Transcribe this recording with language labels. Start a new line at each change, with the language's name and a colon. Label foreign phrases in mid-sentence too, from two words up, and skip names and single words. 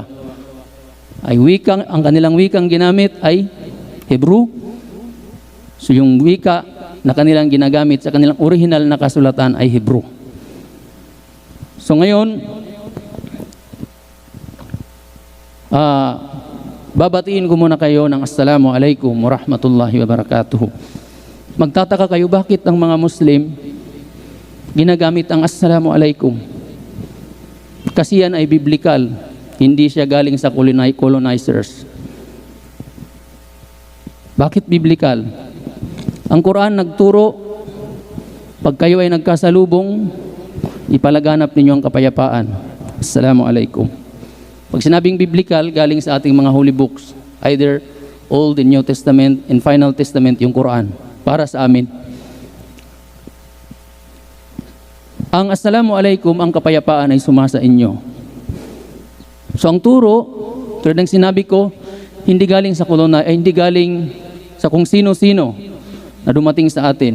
Filipino: Ang kanilang wikang ginamit ay Hebrew. So yung wika na kanilang ginagamit sa kanilang original na kasulatan ay Hebrew. So ngayon, babatiin ko muna kayo ng
Arabic: السلام عليكم ورحمة الله وبركاته.
Filipino: Magtataka kayo, bakit ang mga Muslim ginagamit ang
Arabic: السلام عليكم?
Filipino: Kasi yan ay biblical, hindi siya galing sa colonizers. Bakit biblical? Ang Quran nagturo, pag kayo ay nagkasalubong, ipalaganap ninyo ang kapayapaan.
Arabic: السلام عليكم.
Filipino: Pag sinabing biblical, galing sa ating mga
English: holy books, either Old and New Testament and Final Testament,
Filipino: yung Quran, para sa amin.
Arabic: Ang السلام عليكم,
Filipino: ang kapayapaan ay sumasa inyo. So ang turo, tulad ng sinabi ko, hindi galing sa hindi galing sa kung sino-sino na dumating sa atin.